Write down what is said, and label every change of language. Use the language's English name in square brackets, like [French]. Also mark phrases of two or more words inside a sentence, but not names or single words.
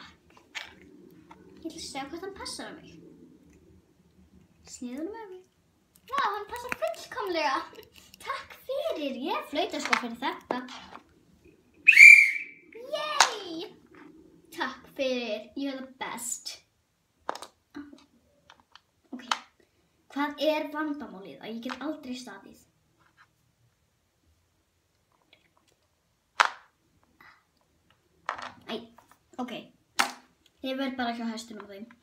[Icelandic] Ég ætla að sjá hvort hann passar á mig. Sniðum með mig. Já, hann passar fullkomlega. Takk fyrir, ég flauta sko fyrir þetta. Yay! Takk fyrir, [English] you're the best. [Icelandic] Ok, hvað er vandamálið að ég get aldrei staðið? Æ, ok. Ég verð bara hjá hestunum þeim.